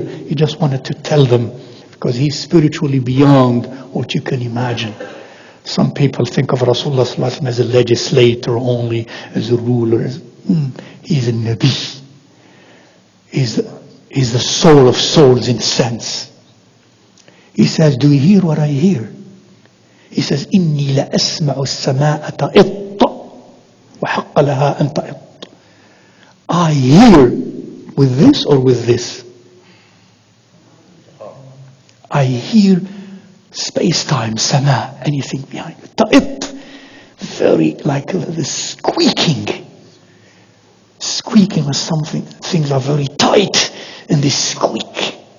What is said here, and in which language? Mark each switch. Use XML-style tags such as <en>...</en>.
<en>He just wanted to tell them, because he's spiritually beyond what you can imagine. Some people think of Rasulullah sallallahu alaihi wasallam as a legislator only, as a ruler. He's a Nabi. He's the soul of souls in a sense. He says, do you hear what I hear? He says,</en> <ar>إِنِّي لَأَسْمَعُ السَّمَاءَ تَئِطَّ وَحَقَّ لَهَا أَن تَئِطَّ.</ar> <en>I hear with this or with this? hear space-time, sama, anything behind it. Ta'it, very like the squeaking. Squeaking was something, things are very tight, and they squeak.</en>